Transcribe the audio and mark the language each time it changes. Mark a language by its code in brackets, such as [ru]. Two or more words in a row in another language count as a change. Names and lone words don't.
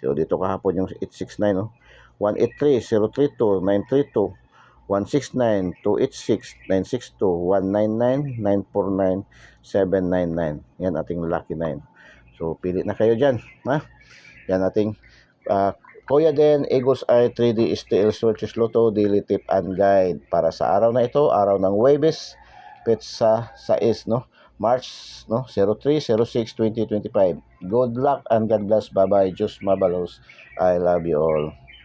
[tl] So, dito kahapon yung 869, no? 183, 032, 932, 169, 286, 962, 199, 949, 799. Yan ating lucky 9. So, pili na kayo dyan, ha? Yan ating Kuya Den, Eagles Eye 3D STL Switches Lotto Daily Tip and Guide para sa araw na ito, araw ng Huwebes, petsa 6, no? [en] March, no? 03/06/2025. Good luck and God bless. Bye-bye. [bik] Diyos mabalos. [en] I love you all.